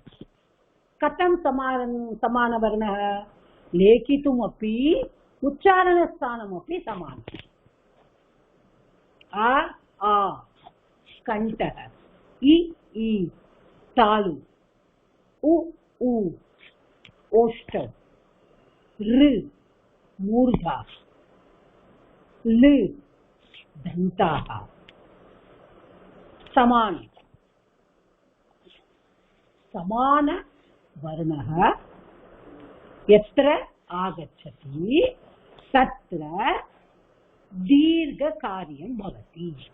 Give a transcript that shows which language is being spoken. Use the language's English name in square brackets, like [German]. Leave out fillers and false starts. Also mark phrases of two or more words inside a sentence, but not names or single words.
[Sanskrit] कथम् समान वर्ण, लेखितुम् अपि उच्चारण स्थानम् अपि समानम्. आ आ कण्ठक, इ ई तालु, उ उ ओष्ठ, ऋ मूर्धा, ल दन्ताः. समान, समान वर्णः यत्र आगच्छति तत्र दीर्घ कार्यं भवति.